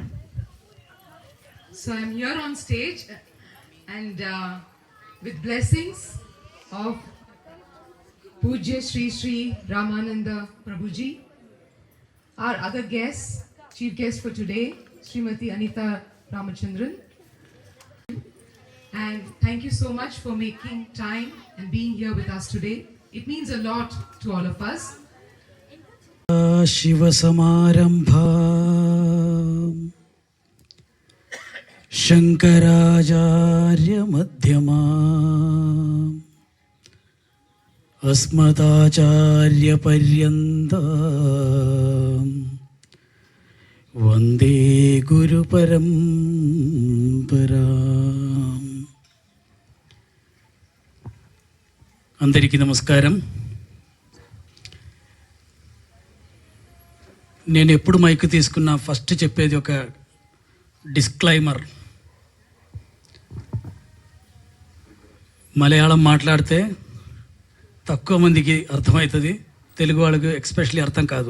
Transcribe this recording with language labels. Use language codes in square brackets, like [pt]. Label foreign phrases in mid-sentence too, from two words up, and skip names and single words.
[en] So I'm here on stage and with blessings of Pujya Sri Sri Ramananda Prabhuji, our other guests, chief guest for today, Srimati Anita Ramachandran. And thank you so much for making time and being here with us today. It means a lot to all of us. [sa] शिव समारम्भ शङ्कराचार्य मध्यम अस्मताचार्य पर्यन्त वन्दे गुरु परम्परा. [te] అందరికీ నమస్కారం. నేను ఎప్పుడు మైక్ తీసుకున్నా ఫస్ట్ చెప్పేది ఒక డిస్క్లైమర్. మలయాళం మాట్లాడితే తక్కువ మందికి అర్థమవుతుంది, తెలుగు వాళ్ళకి ఎక్స్పెషల్లీ అర్థం కాదు.